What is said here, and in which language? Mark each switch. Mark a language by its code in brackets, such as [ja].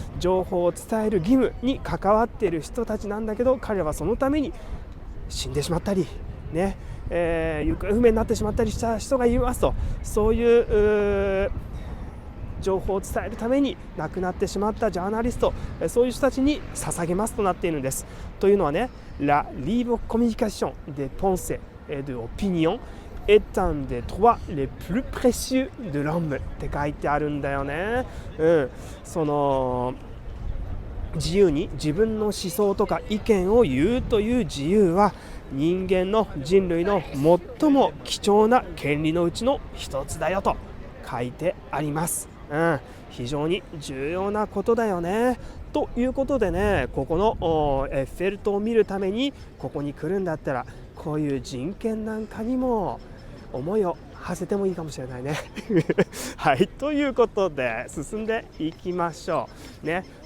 [ja] 情報を伝える義務に関わっている人たちなんだけど、彼らはそのために死んでしまったりね、行方不明になってしまったりした人がいますと、そういう情報を伝えるために亡くなってしまったジャーナリスト、そういう人たちに捧げますとなっているんです。というのはね、 [fr] La libre communication des pensées et de opinion est un des droits les plus précieux de l'homme [ja] って書いてあるんだよね。その自由に自分の思想とか意見を言うという自由は人間の人類の最も貴重な権利のうちの一つだよと書いてあります。非常に重要なことだよね。ということでね、ここのエッフェル塔を見るためにここに来るんだったら、こういう人権なんかにも思いを馳せてもいいかもしれないねはい、ということで進んでいきましょうね。